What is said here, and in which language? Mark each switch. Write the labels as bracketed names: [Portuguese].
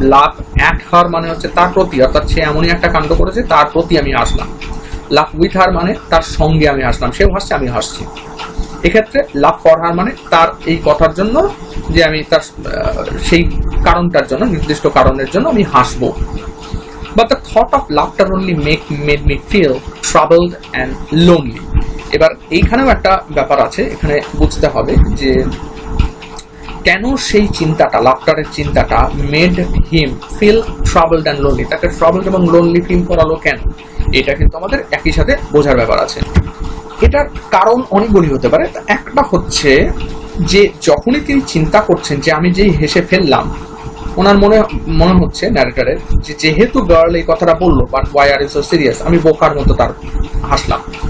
[Bangla] Love at her মানে হচ্ছে তার প্রতি, অর্থাৎ সে এমনই একটা কাণ্ড করেছে তার প্রতি আমি হাসলাম। লাভ উইথ হার মানে তার সঙ্গে আমি হাসলাম, সেও হাসছে আমি হাসছি। এক্ষেত্রে লাভ ফর হার মানে তার এই কথার জন্য, যে আমি তার সেই কারণটার জন্য, নির্দিষ্ট কারণের জন্য আমি হাসবো। [English] But the thought of laughter only made me feel troubled and lonely. [Bangla] এবার এইখানেও একটা ব্যাপার আছে, এখানে বুঝতে হবে যে কেন সেই চিন্তাটা, লাফটারের চিন্তাটা [English] made him feel troubled and lonely, [Bangla] তাকে ট্রাবলড এবং লোনলি ফিল করালো কেন, এটা কিন্তু আমাদের একই সাথে বোঝার ব্যাপার আছে। এটার কারণ অনেকগুলি হতে পারে। একটা হচ্ছে যে যখনই তিনি চিন্তা করছেন যে আমি যেই হেসে ফেললাম, ওনার মনে হচ্ছে ন্যারেটরের যে যেহেতু গার্ল এই কথাটা বললো, [English] but why are you so serious, [Bangla] আমি বোকার মতো তার হাসলাম।